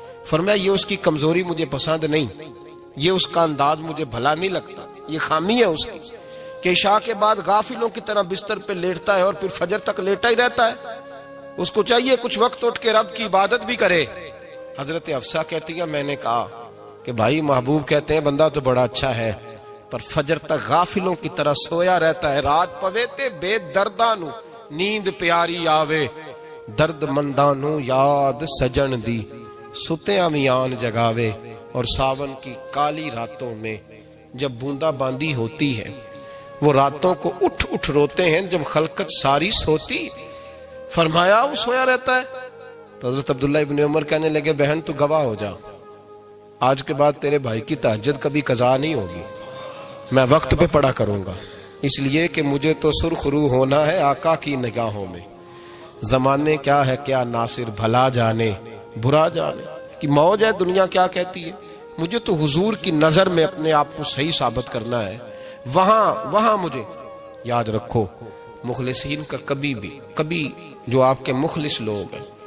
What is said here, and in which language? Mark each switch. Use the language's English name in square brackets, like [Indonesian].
[Urdu] فرمایا یہ اس کی کمزوری مجھے پسند نہیں, یہ اس کا انداز مجھے بھلا نہیں لگتا, یہ خامی ہے اس کی کہ عشاء کے بعد غافلوں کی طرح بستر پہ لیٹتا ہے اور پھر فجر تک لیٹا ہی رہتا ہے. اس کو چاہیے کچھ وقت اٹھ کے رب کی عبادت بھی کرے. حضرت حفصہ کہتی ہے میں نے کہا کہ بھائی محبوب کہتے ہیں بندہ تو بڑا اچھا ہے پر فجر تک غافلوں کی طرح سویا رہتا ہے. [Punjabi] رات پوے تے بے دردانو نیند پیاری آوے, درد مندانو یاد سجن دی ستیاں میان جگاوے. [Urdu] اور ساون کی کالی راتوں میں جب بوندا باندی ہوتی ہے وہ راتوں کو اٹھ اٹھ روتے ہیں جب خلقت ساری سوتی. فرمایا وہ سویا رہتا ہے. تو حضرت عبداللہ ابن عمر کہنے لگے بہن تو گواہ ہو جا, آج کے بعد تیرے بھائی کی تہجد کبھی قضا نہیں ہوگی، میں وقت پہ پڑھا کروں گا، اس لیے کہ مجھے تو سرخ رو ہونا ہے آقا کی نگاہوں میں۔ زمانے کیا ہے کیا ناصر، بھلا جانے برا جانے کہ موج ہے دنیا کیا کہتی ہے، مجھے تو حضور کی نظر میں اپنے آپ کو صحیح ثابت کرنا ہے، وہاں مجھے یاد رکھو مخلصین کا کبھی جو آپ کے مخلص لوگ ہیں